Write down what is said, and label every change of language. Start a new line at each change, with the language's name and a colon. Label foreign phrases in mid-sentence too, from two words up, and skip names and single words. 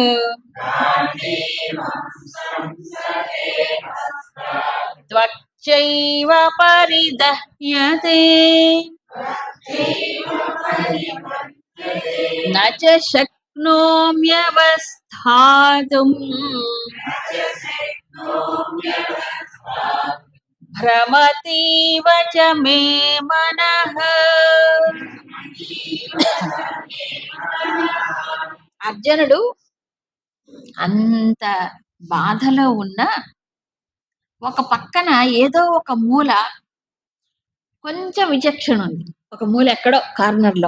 Sanskrit: त्वच्चैव परिदह्यते न च शक्नोम्यवस्थातुम् भ्रमतीव च मे मनः
Telugu: అర్జునుడు అంత బాధలో ఉన్న ఒక పక్కన ఏదో ఒక మూల కొంచెం విచక్షణ ఉంది, ఒక మూల ఎక్కడో కార్నర్లో.